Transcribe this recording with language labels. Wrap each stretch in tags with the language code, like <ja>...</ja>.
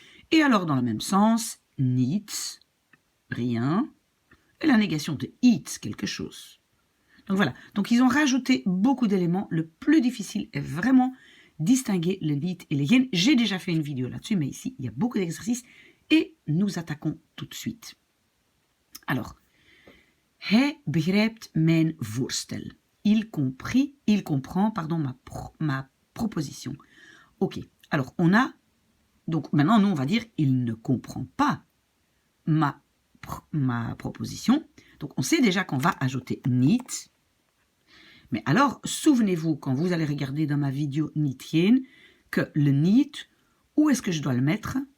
<fr>Et alors dans le même sens, niets, rien, et la négation de iets, quelque chose. Donc voilà, donc ils ont rajouté beaucoup d'éléments. Le plus difficile est vraiment distinguer le niet et le geen. J'ai déjà fait une vidéo là-dessus, mais ici, il y a beaucoup d'exercices et nous attaquons tout de suite.</fr> <nl>Alors, hij begrijpt mijn voorstel.</nl> <fr>Il comprend, ma proposition. Ok, alors on a, donc maintenant nous on va dire, il ne comprend pas ma proposition. Donc on sait déjà qu'on va ajouter niet. Mais alors, souvenez-vous, quand vous allez regarder dans ma vidéo niet geen, que le niet, où est-ce que je dois le mettre?</fr>